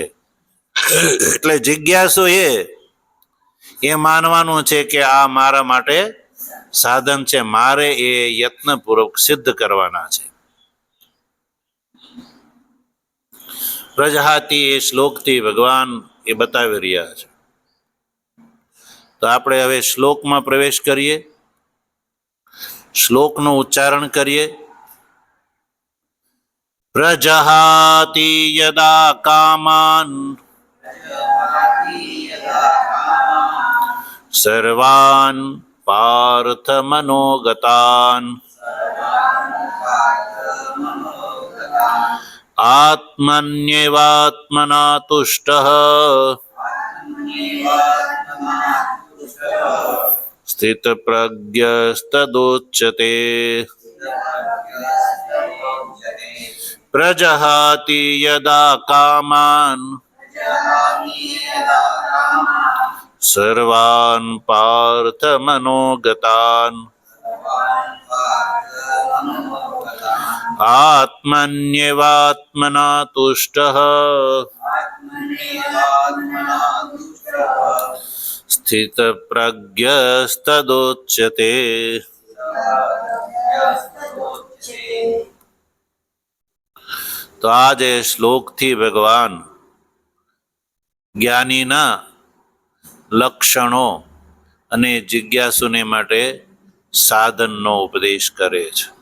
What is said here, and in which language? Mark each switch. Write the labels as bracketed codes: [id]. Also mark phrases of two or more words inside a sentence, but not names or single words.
[gu] એટલે જિજ્ઞાસુ એ માનવાનું છે કે આ મારા માટે સાધન છે, મારે એ યત્નપૂર્વક સિદ્ધ કરવાના છે. પ્રજાતિ એ શ્લોકથી ભગવાન એ બતાવી રહ્યા છે. તો આપણે હવે શ્લોકમાં પ્રવેશ કરીએ, શ્લોકનું ઉચ્ચારણ કરીએ. [sa] પ્રજહાતિ યદા કામાન સર્વાન પાર્થ મનોગતાન આત્મન્યેવાત્મના તુષ્ટઃ સ્થિતપ્રજ્ઞસ્તદોચ્યતે. પ્રજહાતિ યદા કામાન સર્વાન પાર્થ મનોગતાન આત્મન્યેવાત્મના તુષ્ટઃ સ્થિતપ્રજ્ઞસ્તદોચ્યતે. [gu] તો આ જે શ્લોકથી ભગવાન જ્ઞાનીના લક્ષણો અને જિજ્ઞાસુને માટે સાધનનો ઉપદેશ કરે છે.